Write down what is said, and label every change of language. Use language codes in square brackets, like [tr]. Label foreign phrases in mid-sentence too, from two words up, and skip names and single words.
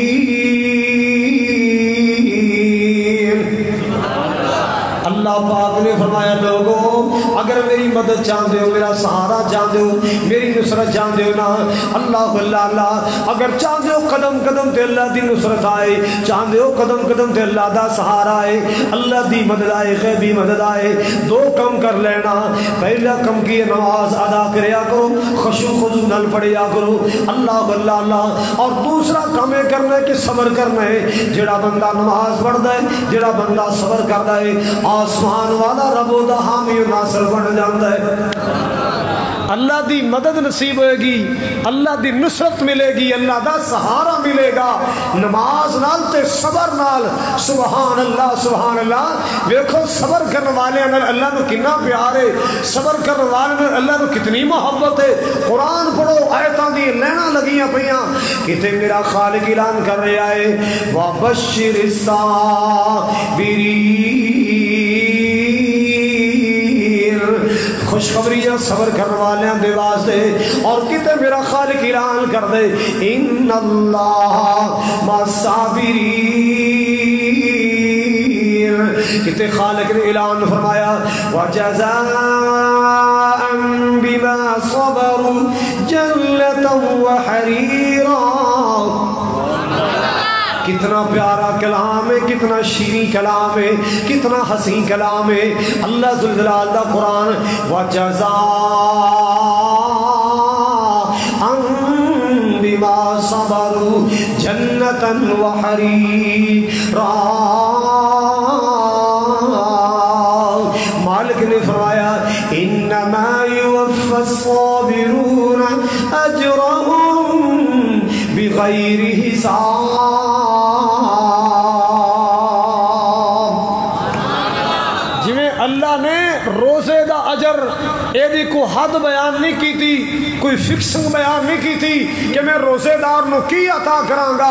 [pa] اللہ پاک نے فرمایا لوگوں اگر میری مدد چاہتے ہو، میرا سہارا چاہتے ہو، میری نصرت چاہتے ہو نا، اللہ اللہ اگر چاہتے ہو قدم قدم تے اللہ دی نصرت آئے، چاہتے ہو قدم قدم تے اللہ دا سہارا آئے، اللہ دی مدد آئے، غیبی مدد آئے، دو کم کر لینا۔ پہلا کم کی نماز ادا کریا کرو، خشوع خضوع نال پڑھیا کرو، اللہ اللہ۔ [ur] اور دوسرا کم یہ کرنا ہے کہ صبر کرنا ہے۔ جڑا بندہ نماز پڑھتا ہے، جڑا بندہ صبر کرتا ہے، آسمان والا رب دا حامی و ناصر بن جاتا ہے۔ [pa] اللہ دی مدد نصیب ہوئے گی، اللہ دی نصرت ملے گی، اللہ دا سہارا ملے گا نماز نال تے صبر نال۔ [ar] سبحان اللہ سبحان اللہ۔ [ur] دیکھو صبر کرنے والے اللہ نو کتنا پیار ہے، صبر کرنے والے اللہ نو کتنی محبت ہے۔ [pa] قرآن پڑھو آیتاں دی لینا لگیاں پیاں، کتے میرا خالق اعلان کر رہا ہے [ar] وَبَشِّرِ الصَّابِرِينَ، [pa] خوشخبری صبر کرنے والے دے واسطے۔ اور کتے میرا خالق اعلان کر دے [ar] ان اللہ مع الصابرین، [pa] کتے خالق نے اعلان فرمایا [ar] وجزاء بما صبروا جنة وحریرا۔ [ur] کتنا پیارا کلام ہے، کتنا شیریں کلام ہے، کتنا حسین کلام ہے۔ [pa] اللہ ذوالجلال دا قرآن [ar] وَجَزَاءً بِمَا صَبَرُوا جَنَّةً وَحَرِيرًا۔ مالک نے فرمایا إِنَّمَا يُوَفَّى الصَّابِرُونَ أَجْرَهُمْ بِغَيْرِ حِسَابٍ۔ [pa] اللہ نے روزے دا اجر ایدی کو حد بیان نہیں کی تھی، کوئی فکسنگ بیان نہیں کی تھی کہ میں روزے دار نو کی عطا کراں گا۔